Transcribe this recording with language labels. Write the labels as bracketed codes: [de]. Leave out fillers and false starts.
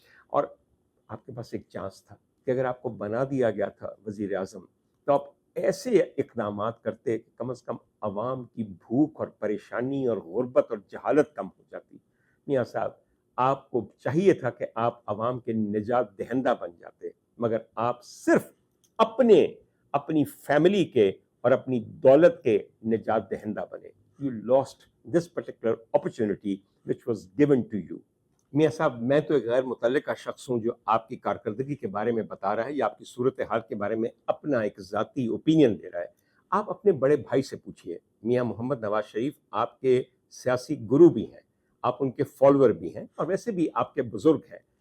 [ur] اور آپ کے پاس ایک چانس تھا کہ اگر آپ کو بنا دیا گیا تھا وزیر اعظم تو آپ ایسے اقدامات کرتے کہ کم از کم عوام کی بھوک اور پریشانی اور غربت اور جہالت کم ہو جاتی. میاں صاحب آپ کو چاہیے تھا کہ آپ عوام کے نجات دہندہ بن جاتے، مگر آپ صرف اپنی فیملی کے اور اپنی دولت کے نجات دہندہ بنے. [en] You lost this particular opportunity which was given to you. [ur] میاں صاحب میں تو ایک غیر متعلقہ شخص ہوں جو آپ کی کارکردگی کے بارے میں بتا رہا ہے یا آپ کی صورتحال کے بارے میں اپنا ایک ذاتی اوپینین دے رہا ہے. آپ اپنے بڑے بھائی سے پوچھئے. میاں محمد نواز شریف آپ کے سیاسی گرو بھی ہیں، آپ ان کے فالوور بھی ہیں، اور ویسے بھی آپ کے بزرگ ہیں.